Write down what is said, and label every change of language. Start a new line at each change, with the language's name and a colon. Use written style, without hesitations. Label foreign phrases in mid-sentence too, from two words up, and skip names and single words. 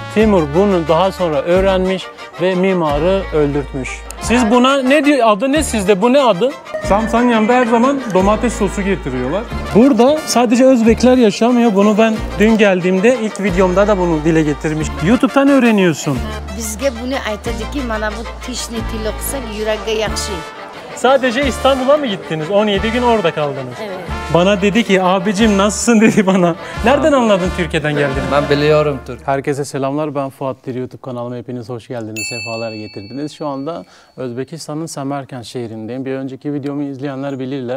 Turkish: Timur bunu daha sonra öğrenmiş ve mimarı öldürtmüş. Siz buna ne diyor? Adı ne sizde? Bu ne adı? Samsan yanında her zaman domates sosu getiriyorlar. Burada sadece Özbekler yaşamıyor. Bunu ben dün geldiğimde ilk videomda da bunu dile getirmiş. YouTube'dan öğreniyorsun.
Uzbek: Bizge bunu aytadiki mana bu tishni tiloqsa yuragga yaxshi.
Turkish: Sadece İstanbul'a mı gittiniz? 17 gün orada kaldınız. Evet. Bana dedi ki abicim nasılsın dedi bana. Nereden anladın Türkiye'den geldiğini? Ben biliyorum Türk. Herkese selamlar, ben Fuat Diri. YouTube kanalıma hepiniz hoş geldiniz, sefalar getirdiniz. Şu anda Özbekistan'ın Semerkant şehrindeyim. Bir önceki videomu izleyenler bilirler.